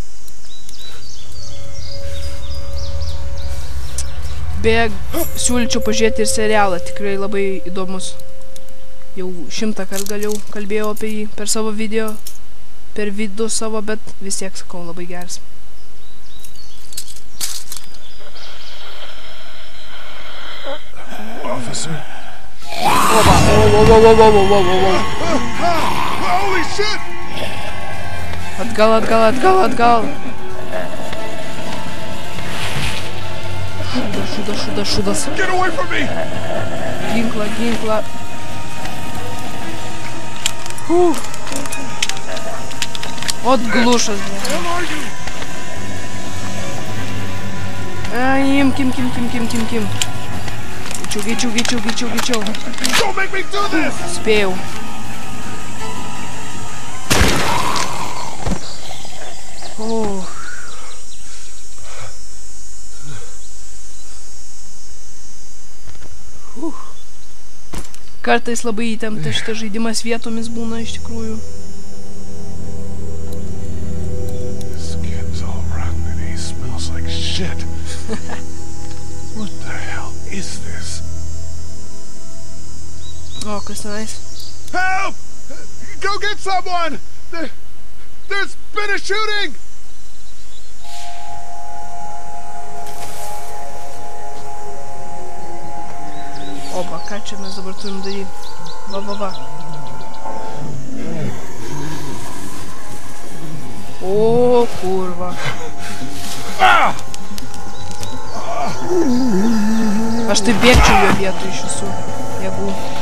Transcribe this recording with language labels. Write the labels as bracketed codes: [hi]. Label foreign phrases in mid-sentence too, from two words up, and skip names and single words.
[lt] Beje, siūlyčiau pažiūrėti ir serialą, tikrai labai įdomus. Jau 100 kartų galiau kalbėjau apie jį per savo video, per vidų savo, bet vis tiek sakau, labai geras. [en] Officer? [lt] Oba, [en] Holy shit! [lt] Atgal. Šudas. [en] Get away from me! [lt] Ginklą. Отглушas. Kim. Greičiau. [en] Don't make me do this! [lt] Spėjau. Kartais labai įtemptas šitas žaidimas vietomis būna iš tikrųjų. [en] Skin's all rotten and he smells like shit. What the hell is this? [lt] O, kas tenais? [en] Help! Go get someone! There's been a shooting! [lt] Oba, ką čia mes dabar turim daryti? Va. O, kurva. Aš tai bėgčiau jo vietų iš visų jėgų.